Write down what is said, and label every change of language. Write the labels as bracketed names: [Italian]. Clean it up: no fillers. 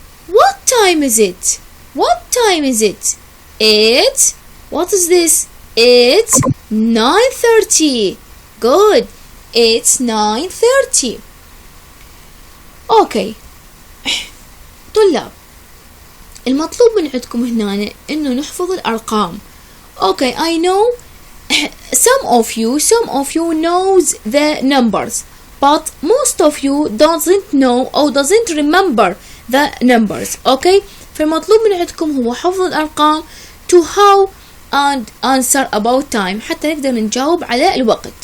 [English] What time is it? What time is it? It's what is this? It's 9:30. Good. It's 9:30. Okay. [Arabic] طلاب، المطلوب من عندكم هنا إنه نحفظ الأرقام. [English] Okay, I know some of you knows the numbers, but most of you doesn't know or doesn't remember the numbers. [Arabic] Okay, فالمطلوب من عندكم هو حفظ الأرقام [English] to how and answer about time [Arabic] حتى نقدر نجاوب على الوقت.